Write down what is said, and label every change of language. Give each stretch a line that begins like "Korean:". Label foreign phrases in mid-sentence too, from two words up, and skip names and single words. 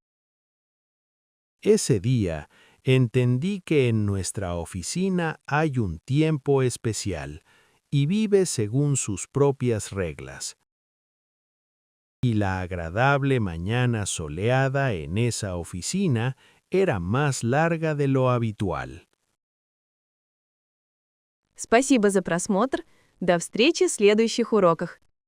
Spanish: Ese día, entendí que en nuestra oficina hay un tiempo especial y vive según sus propias reglas. Y la agradable mañana soleada en esa oficina era más larga de lo habitual.
Russian: Спасибо за просмотр. До встречи в следующих уроках.